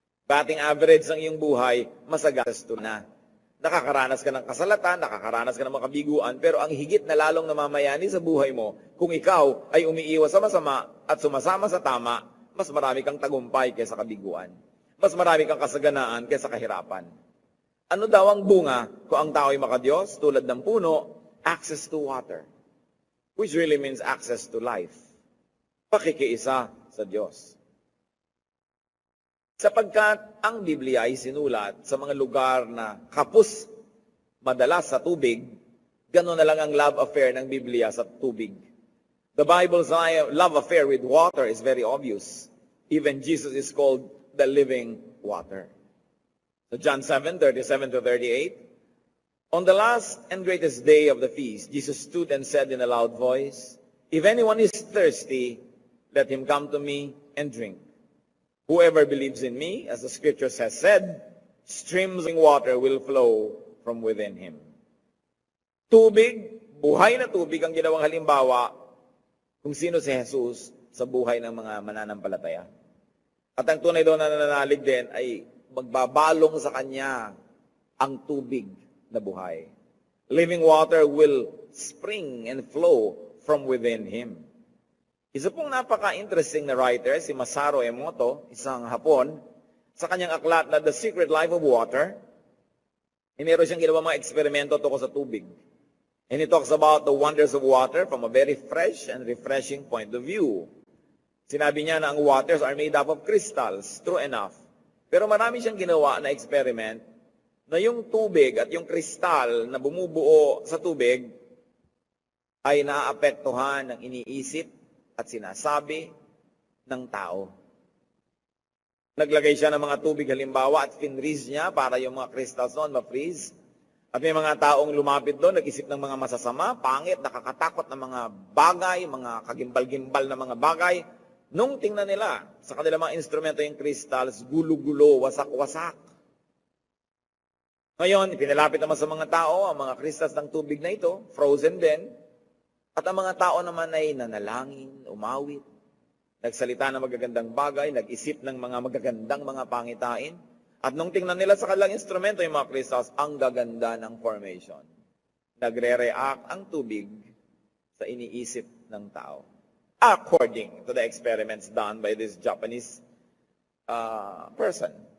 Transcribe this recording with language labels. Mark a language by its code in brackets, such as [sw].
[tl] Batting average ng iyong buhay, masagasto na. Nakakaranas ka ng kasalatan, nakakaranas ka ng mga kabiguan, pero ang higit na lalong namamayani sa buhay mo, kung ikaw ay umiiwas sa masama at sumasama sa tama, mas marami kang tagumpay kaysa kabiguan. Mas marami kang kasaganaan kaysa kahirapan. Ano daw ang bunga kung ang tao ay makadiyos? Tulad ng puno, [en] access to water. Which really means access to life. [tl] Pakikiisa sa Diyos. Sapagkat ang Biblia ay sinulat sa mga lugar na kapos madalas sa tubig, gano'n na lang ang love affair ng Biblia sa tubig. [en] The Bible's love affair with water is very obvious. Even Jesus is called the living water. So John 7:37-38, on the last and greatest day of the feast, Jesus stood and said in a loud voice, if anyone is thirsty, let him come to me and drink. Whoever believes in me, as the scriptures has said, streams of water will flow from within him. [tl] Tubig, buhay na tubig ang ginawang halimbawa kung sino si Jesus sa buhay ng mga mananampalataya. At ang tunay daw na nananalig din ay magbabalong sa kanya ang tubig na buhay. [en] Living water will spring and flow from within him. [tl] Isa pong napaka-interesting na writer, si Masaru Emoto, isang Hapon, sa kanyang aklat na The Secret Life of Water, meron siyang ginawa mga eksperimento tungkol sa tubig. [en] And he talks about the wonders of water from a very fresh and refreshing point of view. [tl] Sinabi niya na ang [en] waters are made up of crystals, true enough. [tl] Pero marami siyang ginawa na experiment na yung tubig at yung kristal na bumubuo sa tubig ay naaapektuhan ng iniisip at sinasabi ng tao. Naglagay siya ng mga tubig halimbawa at finreeze niya para yung mga crystals noon ma-freeze. At may mga taong lumapit doon, nag-isip ng mga masasama, pangit, nakakatakot na mga bagay, mga kagimbal-gimbal na mga bagay. Nung tingnan nila sa kanilang mga instrumento yung crystals, gulo-gulo, wasak-wasak. Ngayon, ipinalapit naman sa mga tao ang mga crystals ng tubig na ito, frozen din. At ang mga tao naman ay nanalangin, umawit, nagsalita ng magagandang bagay, nag-isip ng mga magagandang mga pangitain. At nung tingnan nila sa kanilang instrumento yung mga crystals, ang gaganda ng formation. Nagre-react ang tubig sa iniisip ng tao. [en] According to the experiments done by this Japanese person.